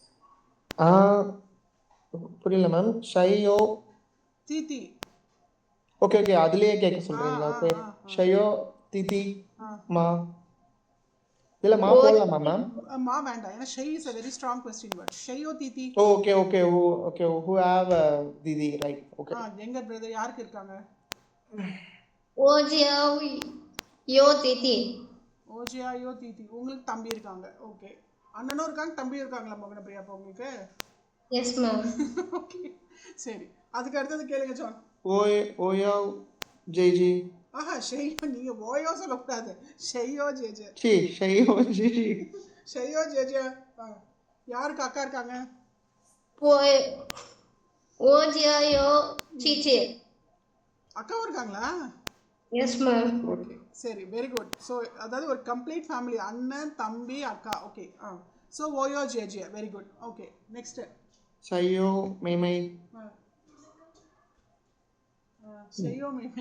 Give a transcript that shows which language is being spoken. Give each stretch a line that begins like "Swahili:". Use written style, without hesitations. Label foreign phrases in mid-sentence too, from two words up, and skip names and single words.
Tamil: புரியல மேம். ஷையோ
Chinese: 弟弟.
English: okay okay
Tamil: அதுலயே கேட்க சொல்றீங்களா? ஓகே.
Chinese: 谁有弟弟吗
Tamil: இல்ல மா போடலாமா மேம்?
English: மா வேண்டாம், ஏன்னா ஷை is a very strong question word.
Chinese: 谁有弟弟.
English: okay okay okay who have தீதி right. okay.
Tamil: எங்க பிரதர் யாருக்கு இருக்காங்க?
Chinese: 我只有弟弟。我只有弟弟.
Tamil: உங்களுக்கு தம்பி இருக்காங்க. ஓகே. அண்ணனும் இருக்காங்க தம்பியும் இருக்காங்களா மோகன பிரியா அப்போ உங்களுக்கு?
English: Yes, ma'am.
Tamil: ஓகே சரி, அதுக்கு அடுத்தது கேளுங்க ஜான்.
Chinese: 我有姐姐
Tamil: ஆஹா ஷெய்யோ, நீங்க ஓயோ சொல்லக்கூடாது,
Chinese: 谁有姐姐. 是谁有姐姐. 谁有姐姐.
Tamil: யாருக்கு அக்கா இருக்காங்க?
Chinese: 我只有姐姐。
Tamil: அக்காவும் இருக்காங்களா?
English: Yes, ma'am. okay சரி, very good.
Tamil: ஸோ அதாவது ஒரு
English: complete family,
Tamil: அண்ணன் தம்பி அக்கா.
English: okay so
Chinese: 我有姐姐,
English: very good. okay next.
Chinese: 谁有妹妹谁有妹妹.